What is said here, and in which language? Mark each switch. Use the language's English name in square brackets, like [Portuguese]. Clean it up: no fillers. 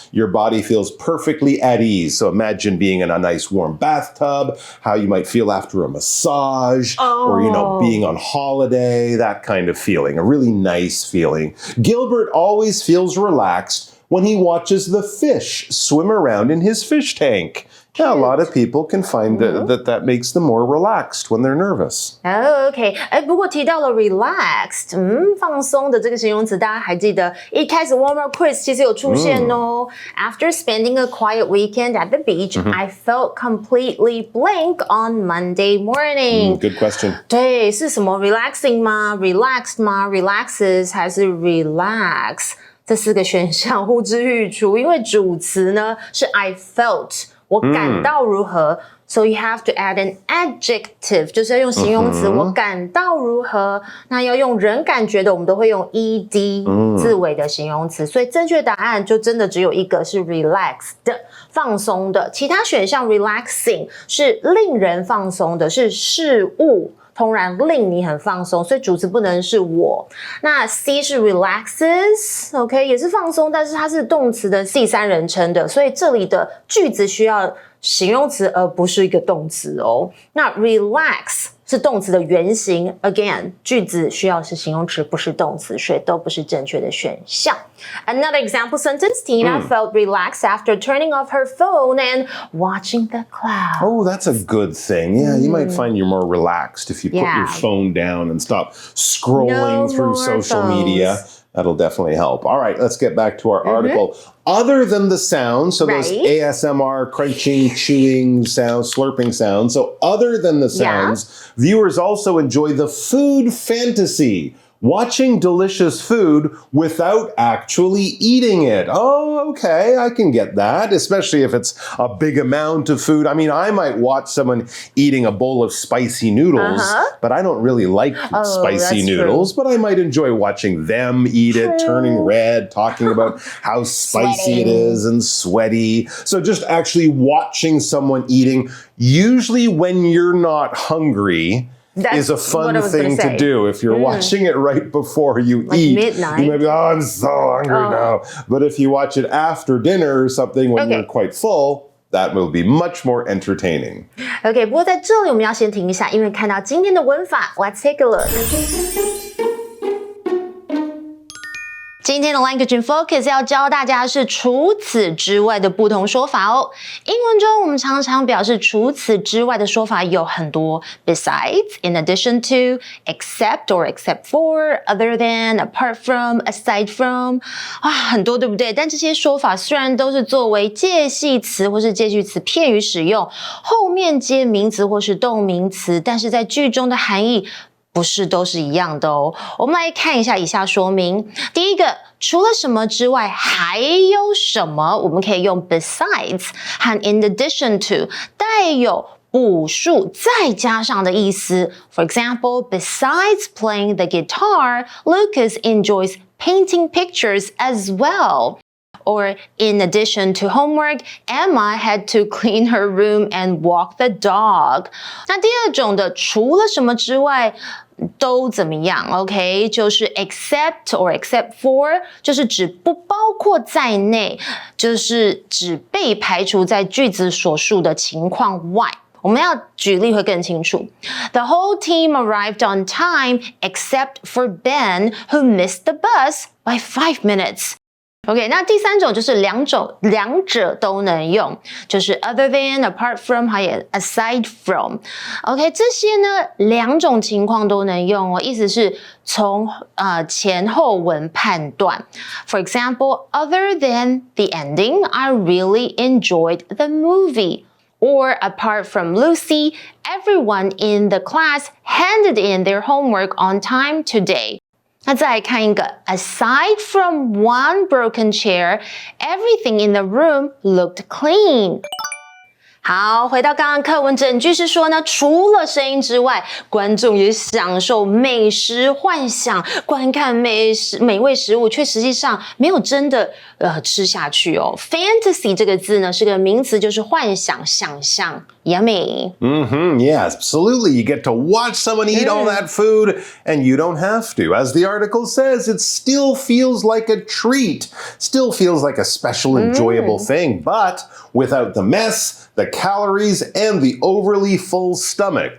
[English] Your body feels perfectly at ease. So imagine being in a nice warm bathtub, how you might feel after a massage, or, being on holiday, that kind of feeling, a really nice feeling. Gilbert always feels relaxed when he watches the fish swim around in his fish tank. Yeah, a lot of people can find that makes them more relaxed when they're nervous. [Chinese] OK， 不过提到了 relaxed， 放松的这个形容词，大家还记得一开始 warm-up quiz 其实有出现哦。 [English] After spending a quiet weekend at the beach, I felt completely blank on Monday morning. Good question. [Chinese] 对，是什么 relaxing 吗 ？relaxed 吗 ？relaxes 还是 relax？这4个选项呼之欲出，因为主词呢是 I felt。我感到如何 [English] So you have to add an adjective [Chinese] 就是要用形容词我感到如何那要用人感觉的我们都会用 ed 字尾的形容词所以正确答案就真的只有一个是 relaxed 放松的其他选项 relaxing 是令人放松的是事物通然令你很放松所以主词不能是我那 C 是 relaxes OK 也是放松但是它是动词的第三人称的所以这里的句子需要形容词而不是一个动词哦那 relax 是动词的原形 again 句子需要是形容词不是动词所以都不是正确的选项 [English] Another example sentence Tina felt relaxed after turning off her phone and watching the clouds Oh, that's a good thing. Yeah, you might find you're more relaxed if you put your phone down and stop scrolling through social media. That'll definitely help. All right, let's get back to our article. Other than the sounds, so those ASMR, crunching, chewing sounds, slurping sounds. So other than the sounds, viewers also enjoy the food fantasy. watching delicious food without actually eating it. Oh, okay, I can get that, especially if it's a big amount of food. I mean, I might watch someone eating a bowl of spicy noodles, but I don't really like spicy noodles, but I might enjoy watching them eat it, turning red, talking about how spicy it is and sweaty. So just actually watching someone eating, usually when you're not hungry, is a fun thing to do. If you're watching it right before you eat, midnight. you may be, oh, I'm so hungry now. But if you watch it after dinner or something when you're quite full, that will be much more entertaining. [Chinese] OK， 不过在这里我们要先停一下，因为看到今天的文法 ， [English] Let's take a look。 [Chinese] 今天的 Language in Focus 要教大家是除此之外的不同说法哦。英文中我们常常表示除此之外的说法有很多 besides, in addition to, except or except for, other than, apart from, aside from 很多对不对？但这些说法虽然都是作为介系词或是介系词片语使用，后面接名词或是动名词，但是在句中的含义不是都是一样的哦。我们来看一下以下说明。第一个，除了什么之外还有什么，我们可以用 besides 和 in addition to 带有补述再加上的意思。 [English] For example, besides playing the guitar, Lucas enjoys painting pictures as well. Or in addition to homework, Emma had to clean her room and walk the dog. [Chinese] 那第二种的除了什么之外都怎么样 OK 就是 except or except for 就是指不包括在内，就是指被排除在句子所述的情况外。我们要举例会更清楚。 [English] The whole team arrived on time except for Ben, who missed the bus by 5 minutes. [Chinese] OK， 那第三种就是两者都能用，就是 other than, apart from 还有 aside from。 OK， 这些呢两种情况都能用哦，意思是从前后文判断。 [English] For example, other than the ending, I really enjoyed the movie. Or apart from Lucy, everyone in the class handed in their homework on time today. [Chinese] 那再来看一个 [English] aside from one broken chair, everything in the room looked clean. [Chinese] 好，回到刚刚课文整句是说呢，除了声音之外，观众也享受美食幻想，观看美味食物，却实际上没有真的吃下去哦。 Fantasy 这个字呢是个名词，就是幻想、想象。 [English] Yummy. Yeah, absolutely. You get to watch someone eat all that food and you don't have to. As the article says, it still feels like a treat, still feels like a special, enjoyable thing, but without the mess, the calories, and the overly full stomach.